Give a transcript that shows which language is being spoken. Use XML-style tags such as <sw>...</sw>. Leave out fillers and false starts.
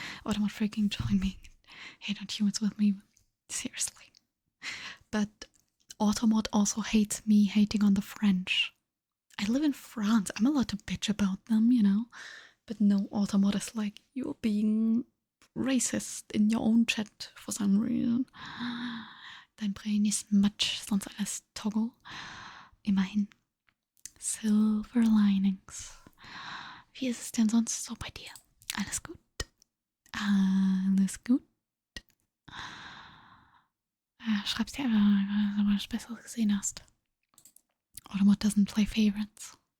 <en>Or don't freaking join me. Hate on humans with me. Seriously. But Automod also hates me hating on the French. I live in France. I'm allowed to bitch about them, you know. But no, Automod is like, you're being racist in your own chat for some reason.</en> <de>Dein Brain ist Matsch, sonst alles Toggle. Immerhin.</de> <en>Silver Linings.</en> <de>Wie ist es denn sonst so bei dir? Alles gut? Alles gut? Schreib's dir einfach, wenn du was Besseres gesehen hast.</de> <en>Automod doesn't play favorites.</en>